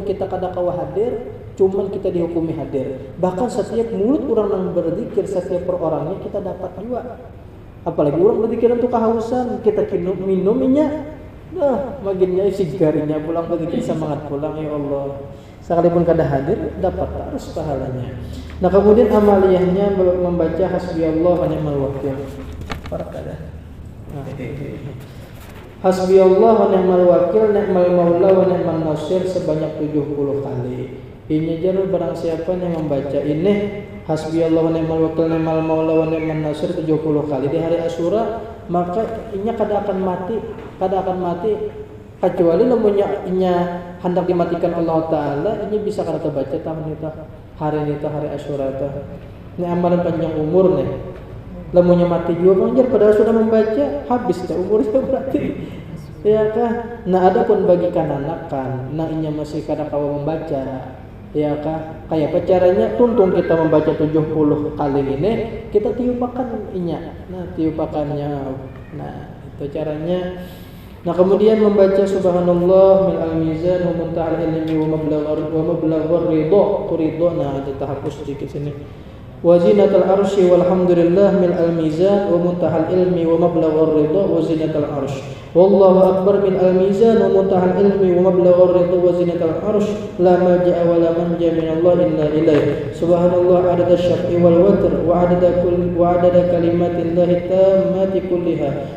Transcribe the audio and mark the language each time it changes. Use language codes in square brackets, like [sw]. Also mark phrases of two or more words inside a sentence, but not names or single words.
[bjn] kita kada kawa hadir cuman kita dihukumi hadir bahkan setiap mulut orang yang berzikir setiap per orangnya kita dapat juga apalagi orang berzikir untuk kehausan kita minumnya makinnya sigarinya pulang berzikir semangat pulang ya Allah sekalipun kada hadir dapat terus pahalanya nah kemudian amaliyahnya membaca [ar] حسبي الله ونعم الوكيل [bjn] para kada [ar] حسبي الله ونعم الوكيل نعم المولى ونعم النصير [bjn] sebanyak 70 kali ini jarul barang siapa yang membaca ini [ar] حسبي الله ونعم الوكيل نعم المولى ونعم النصير [bjn] 70 kali di hari Asyura maka inya kada akan mati kecuali lamunnya inya hendak dimatikan Allah Ta'ala ini bisa kada terbaca tahun itu hari Asyura itu Ini amalan panjang umur nih. Lamunya mati juga panjang padahal sudah membaca habis dah umurnya berarti. Ya kah? Nah adapun bagi kanak-kanak, nah inya masih kanak-kanak membaca. Ya kah? Kayak apa caranya? Tuntung kita membaca 70 kali ini, kita tiupakan inya. Nah tiupakannya. Nah itu caranya. Nah kemudian membaca [ar] سبحان الله من الميزان ومنتهى العلم ومبلغ الرضا. [bjn] Ridha, nah ada tahapus sedikit sini. [ar] وزنة العرش والحمد لله من الميزان ومنتهى العلم ومبلغ الرضا وزنة العرش. والله أكبر من الميزان ومنتهى العلم ومبلغ الرضا وزنة العرش. لا ملجأ ولا منجا من الله إلا إليه. سبحان الله عدد الشفع والوتر وعدد كلمات الله التامات كلها.